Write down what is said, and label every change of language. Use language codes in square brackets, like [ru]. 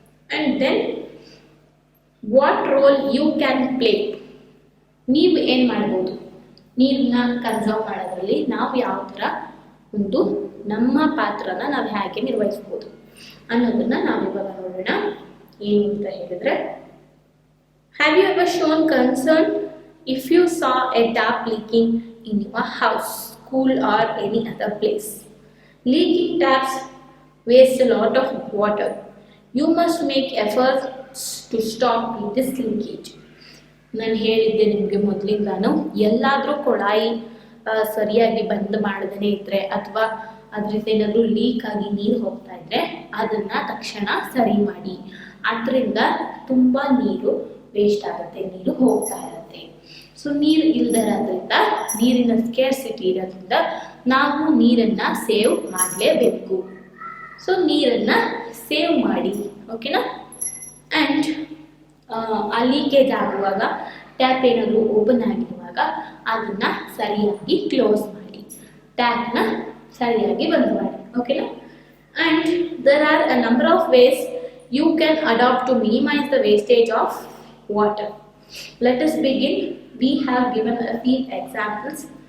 [en] and then what role you can play, [kn] ನೀವು ಏನು ಮಾಡ್ಬೋದು, ನೀರನ್ನ ಕನ್ಸರ್ವ್ ಮಾಡೋದ್ರಲ್ಲಿ ನಾವು ಯಾವ ಥರ ಒಂದು ನಮ್ಮ ಪಾತ್ರನ ನಾವು ಹೇಗೆ ನಿರ್ವಹಿಸ್ಬೋದು ಅನ್ನೋದನ್ನ ನಾವಿವಾಗ ನೋಡೋಣ. ಏನು ಅಂತ ಹೇಳಿದ್ರೆ, [en] Have you ever shown concern if you saw a tap leaking in your house, school or any other place? Leaking taps waste a lot of water. You must make efforts to stop this leakage. [kn] ನಾನು ಹೇಳಿದ್ದೆ ನಿಮಗೆ ಮೊದಲಿಂದಾನು, ಎಲ್ಲಾದರೂ ಕೊಳಾಯಿ ಸರಿಯಾಗಿ ಬಂದ್ ಮಾಡದೇ ಇದ್ರೆ ಅಥವಾ ಅದರಿಂದ ಏನಾದರೂ ಲೀಕ್ ಆಗಿ ನೀರು ಹೋಗ್ತಾ ಇದ್ರೆ ಅದನ್ನ ತಕ್ಷಣ ಸರಿ ಮಾಡಿ. ಅದರಿಂದ ತುಂಬ ನೀರು ವೇಸ್ಟ್ ಆಗುತ್ತೆ, ನೀರು ಹೋಗ್ತಾ ಇರುತ್ತೆ. ಸೊ ನೀರು ಇಲ್ದಿರೋದ್ರಿಂದ, ನೀರಿನ ಸ್ಕೇರ್ಸಿಟಿ ಇರೋದ್ರಿಂದ ನಾವು ನೀರನ್ನ ಸೇವ್ ಮಾಡಲೇಬೇಕು. ಸೊ ನೀರನ್ನ ಸೇವ್ ಮಾಡಿ, ಓಕೆನಾ? ಆ್ಯಂಡ್ ಆ ಲೀಕೇಜ್ ಆಗುವಾಗ ಟ್ಯಾಪ್ ಏನಾದರೂ ಓಪನ್ ಆಗಿರುವಾಗ ಅದನ್ನ ಸರಿಯಾಗಿ ಕ್ಲೋಸ್ ಮಾಡಿ, ಟ್ಯಾಪ್ನ ಸರಿಯಾಗಿ ಬಂದ್ ಮಾಡಿ, ಓಕೆನಾ? [en] And there are a number of ways you can adopt to minimize the wastage of water. Let us begin. We have given a few examples.